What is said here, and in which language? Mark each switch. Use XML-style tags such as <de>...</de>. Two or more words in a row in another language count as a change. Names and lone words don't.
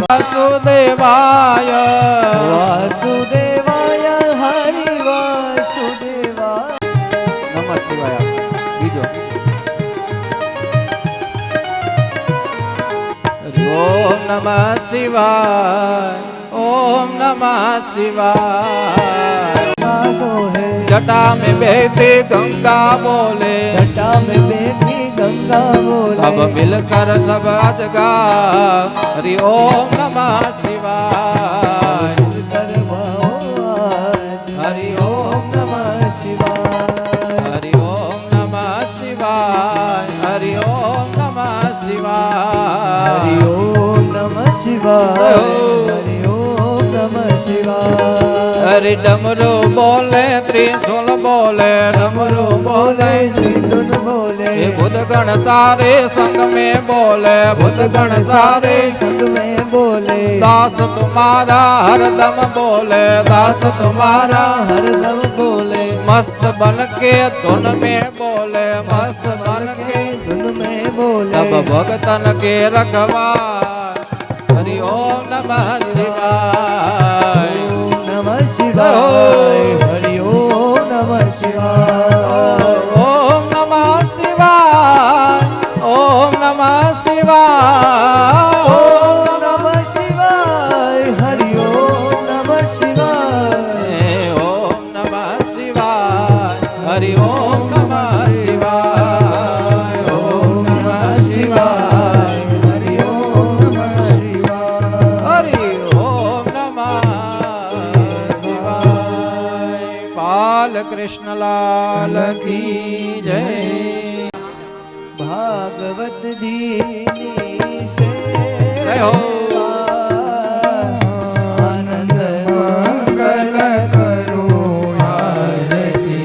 <sa>વાસુદેવાય. વાસુદેવાય હરિ વાસુદેવાય. નમઃ શિવાય.</sa> <gu>બીજો</gu> <sa>ઓમ નમઃ શિવાય. ओम नमः शिवाय.</sa> <hi>जटा में बहती गंगा बोले, जटा में बहती गंगा बोले, सब मिलकर सब अजगा.</hi> <sa>हरि ओम नमः शिवाय. हरि ओम नमः शिवाय. हरि ओम नमः शिवाय. हरि ओम नमः शिवाय. हरि ओम नमः शिवाय.</sa> <hi>हरि डमरू बोले त्रिशूल बोले, डमरू बोले त्रिशूल बोले, बुध गण सारे संग में बोले, बुध गण सारे संग में बोले. दास तुम्हारा हरदम बोले, दास तुम्हारा हरदम बोले. मस्त बन के धुन में बोले, मस्त बन के धुन में बोले. सब भगतन के रखवा.</hi> <sa>हरि ओम नमः शिवाय. नमः शिवाय. हरि ओम नमः शिवाय. ओम नमः शिवाय. ओम नमः शिवाय. ओम नमः शिवाय. हरि ओम नमः शिवाय. ओम नमः शिवाय. हरि ओम नमः शिवाय. ओम नमः शिवाय. हरि ओम नमः शिवाय. हरि ओम नमः शिवाय.</sa> <hi>बाल कृष्ण लाल की जय. भागवत जी से जय हो. आनंद मंगल करो आरती.</hi>